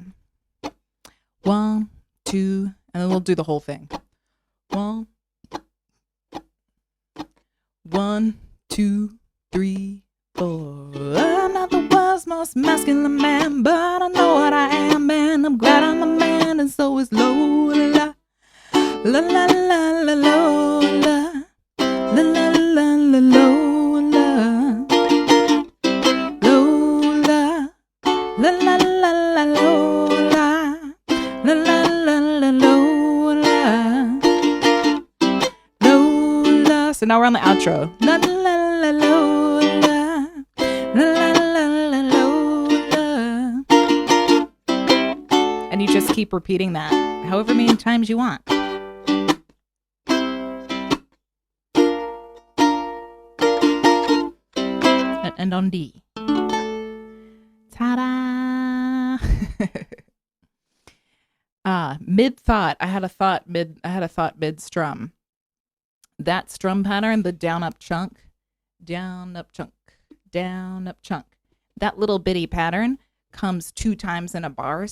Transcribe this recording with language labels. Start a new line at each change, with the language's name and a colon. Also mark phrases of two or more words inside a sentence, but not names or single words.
English: 1, 2, and then we'll do the whole thing. 1, 2, 3, 4. I'm not the world's most masculine man, but I know what I am, and I'm glad I'm a man, and so is Lola. La la la la Lola. La la la la Lola. Lola. La la la la Lola. La la la la Lola. Lola. So now we're on the outro. La la la Lola. La la la la Lola. And you just keep repeating that however many times you want. And on D. Ta-da! Mid thought. I had a thought mid strum. That strum pattern, the down up chunk, down up chunk, down up chunk. That little bitty pattern comes 2 times in a bar.